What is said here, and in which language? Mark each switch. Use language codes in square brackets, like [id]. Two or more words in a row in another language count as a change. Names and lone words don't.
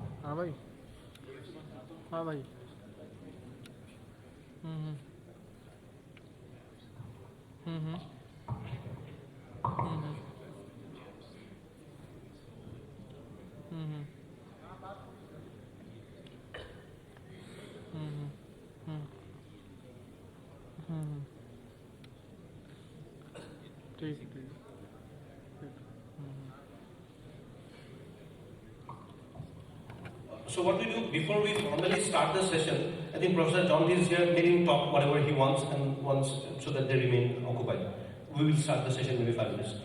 [hi] हाँ भाई हाँ भाई हम्म हम्म हम्म हम्म हम्म हम्म हम्म हम्म ठीक ठीक [en] So what we do before we formally start the session, I think Professor John is here. Let him talk whatever he wants and wants so that they remain occupied. We will start the session maybe 5 minutes.